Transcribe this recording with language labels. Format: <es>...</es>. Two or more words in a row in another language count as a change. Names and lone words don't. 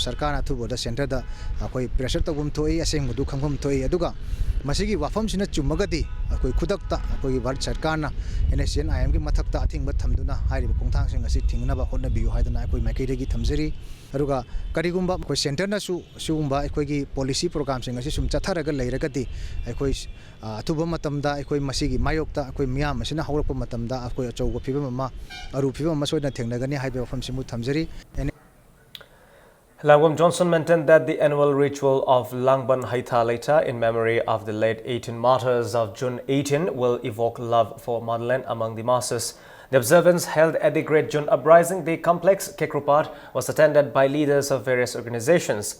<mni>sarkar na thuboda center da akoi pressure tagum thoi aseng mudu khangum thoi aduga masigi wafam sina chumagadi akoi khudakta akoi bharat sarkar na NACN-IM gi mathakta athingba thamduna hairiba khongthang sing asi thingnaba hotna biyu haidana akoi maikaidagi thamjari aduga karigumba akoi center na su sugumba akoi gi</mni> <en>policy program</en> <mni>sing asi sum chatharaga leiragadi akoi athuba matamda akoi masigi mayokta akoi miyam asina hawrakpa matamda akoi achouga phibam ama aru phibam ama soina thengnagani haiba wafam simu thamjari.</mni> <en>Ilangbam Johnson maintained that the annual ritual of Langban Haitha Leitha in memory of the late 18 martyrs of June 18 will evoke love for motherland among the masses. The observance held at the Great June Uprising, the complex Kekrupat, was attended by leaders of various organizations.</en>